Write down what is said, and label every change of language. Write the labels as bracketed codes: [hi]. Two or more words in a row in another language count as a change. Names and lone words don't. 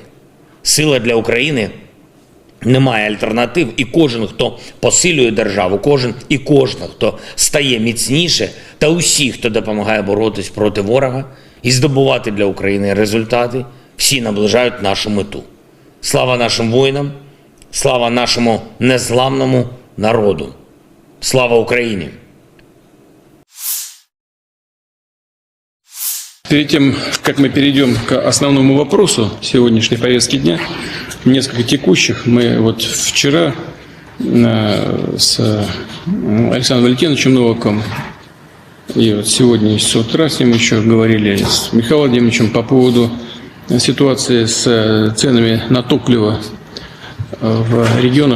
[uk] Сила для України не має альтернатив, і кожен, хто посилює державу, кожен і кожна, хто стає міцніше, та усі, хто допомагає боротись проти ворога і здобувати для України результати, всі наближають нашу мету. Слава нашим воїнам, слава нашому незламному народу. [ru] Слава Украине! Перед тем, как мы перейдем к основному вопросу сегодняшней повестки дня, несколько текущих. Мы вот вчера с Александром Валентиновичем Новаком и вот сегодня с утра с ним еще говорили с Михаилом Владимировичем по поводу ситуации с ценами на топливо в регионах.